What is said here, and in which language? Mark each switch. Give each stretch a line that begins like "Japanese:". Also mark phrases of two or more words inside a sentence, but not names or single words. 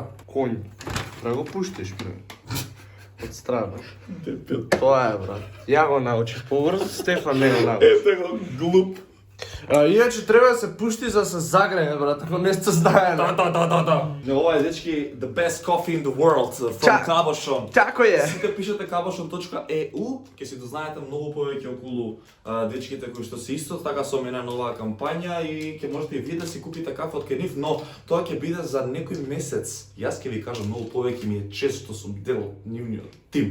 Macedonian: Конј. Да го пуштиш, бре. Од страна. Дебил. Тоа е, брат. Ја го научив побрзо, Стефан не го научи. Ете го, глуп. Иначе треба да се пушти за да се загрее, брат, ако не сте знае. Да. Ова е, дечки,
English: the best coffee in the world from Кабошон.
Macedonian: Тако е. Сите пишете kabashon.eu, ќе си дознаете многу повеќе околу дечките кои што се исто така со мене на оваа кампања и ќе можете и вие да си купите кафе од кај нив, но тоа ќе биде за некој месец. Јас ќе ви кажам многу повеќе, ми е чест што сум дел од нивниот тим.